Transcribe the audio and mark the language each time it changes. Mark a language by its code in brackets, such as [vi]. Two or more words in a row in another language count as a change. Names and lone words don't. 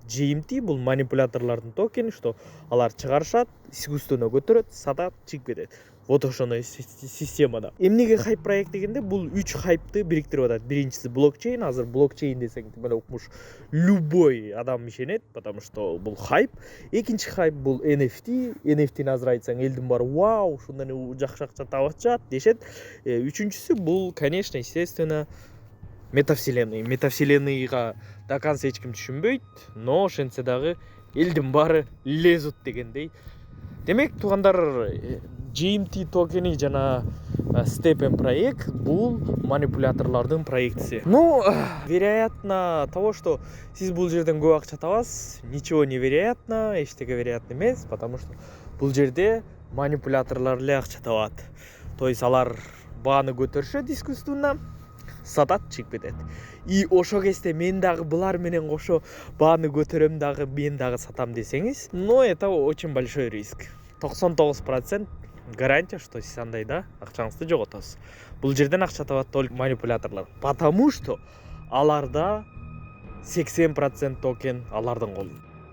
[ky] GMT бул манипуляторлордун токени, что алар чыгарышат, искусственно көтөрөт, сатат, чыгып кетет. Вот ошондой системада. Эмнеге хайп проект дегенде бул 3 хайпты бириктирип атат. Биринчиси блокчейн. Азыр блокчейн десең, мына укмуш любой адам ишенет, [ru] потому что [ky] бул хайп. Экинчи хайп бул NFT. NFT-ни азыр айтсаң, элдин баары вау, ушундан жакшы акча таап атышат дешет. Үчүнчүсү бул, [ru] конечно, естественно, метавселенный. [ky] Метавселенныйга [ru] до конца [ky] эч ким түшүнбөйт, но ошентсе дагы элдин баары лезут дегендей. Демек, туугандар, GMT токени жана Stepn проект бул манипуляторлордун проектиси. [ru] Ну, вероятно того, что [ky] сиз бул жерден көп акча табасыз, [ru] ничего не вероятно, [ky] эчтеке вероятно эмес, [ru] потому что [ky] бул жерде манипуляторлор эле акча табат. То есть алар бааны көтөрүшөт искусственно, сатат, чыгып кетет. И ошо кезде мен дагы булар менен кошо бааны көтөрөм дагы, мен дагы сатам десеңиз, [ru] но это очень большой риск. [ky] 99% гарантия, что сиз андайда акчаңызды жоготосуз. Бул жерден акча табат только манипуляторлор, [ru] потому что [ky] аларда 80% токен алардын колунда.